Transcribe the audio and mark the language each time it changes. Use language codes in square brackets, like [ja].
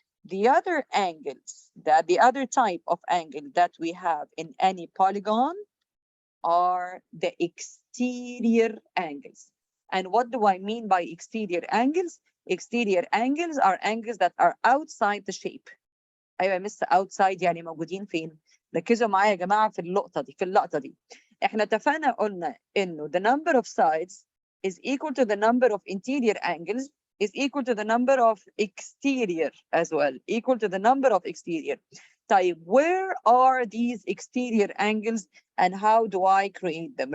[en] The other angles, the other type of angle that we have in any polygon are the exterior angles. And what do I mean by exterior angles? Exterior angles are angles that are outside the shape. [ar] أيوة يا مس outside يعني موجودين فين؟ ركزوا معايا يا جماعة في اللقطة دي. إحنا اتفقنا قلنا إنه [en] the number of sides is equal to the number of interior angles is equal to the number of exterior as well, equal to the number of exterior. طيب, where are these exterior angles and how do I create them?